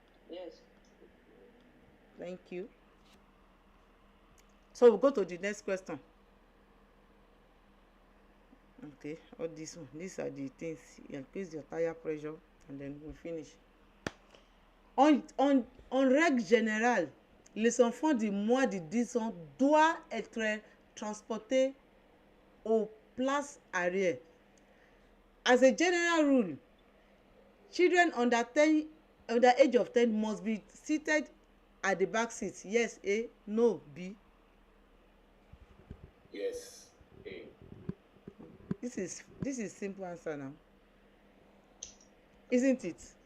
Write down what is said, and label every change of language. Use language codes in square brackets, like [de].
[en] Yes. Thank you. So we'll go to the next question. Okay, all this one, these are the things. You increase your tire pressure, and then we finish. [fr] En règle générale, les enfants de moins de 10 ans doivent être transportés aux places arrière. [en] As a general rule, children under age of 10 must be seated at the back seat. Yes, A. No, B. Yes, A. This is simple answer now, isn't it?